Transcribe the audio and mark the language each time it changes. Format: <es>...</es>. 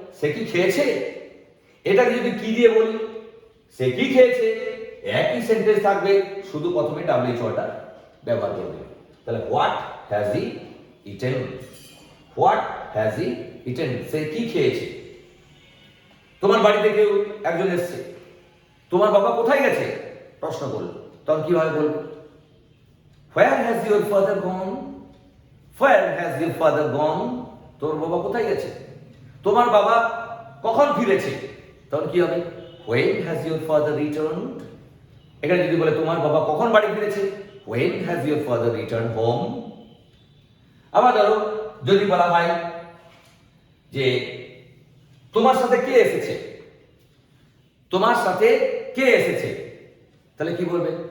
<bn>সে কি খেয়েছে, এটাকে যদি কি দিয়ে বলি, সে কি খেয়েছে, একই সেন্টেন্স থাকবে, শুধু প্রথমে WH ওয়ার্ডটা ব্যবহার করবে।</bn> <en>তাহলে what has he eaten, what has he eaten,</en> <bn>সে কি খেয়েছে। তোমার বাড়িতে কেউ একজন এসছে, তোমার বাবা কোথায় গেছে প্রশ্ন করলো, তখন কিভাবে বলবো?</bn> <en>Where has your father gone? Where has your father gone?</en> <bn>তোমার বাবা কোথায় গেছে? তোমার বাবা কখন ফিরেছে, তখন কি হবে?</bn> <en>When has your father returned?</en> <bn>এখানে যদি বলে তোমার বাবা কখন বাড়ি ফিরেছে,</bn> <en>When has your father returned home?</en> <bn>আবার ধরো যদি বলা হয় যে তোমার সাথে কে এসেছে, তোমার সাথে কে এসেছে, তাহলে কি বলবে?</bn>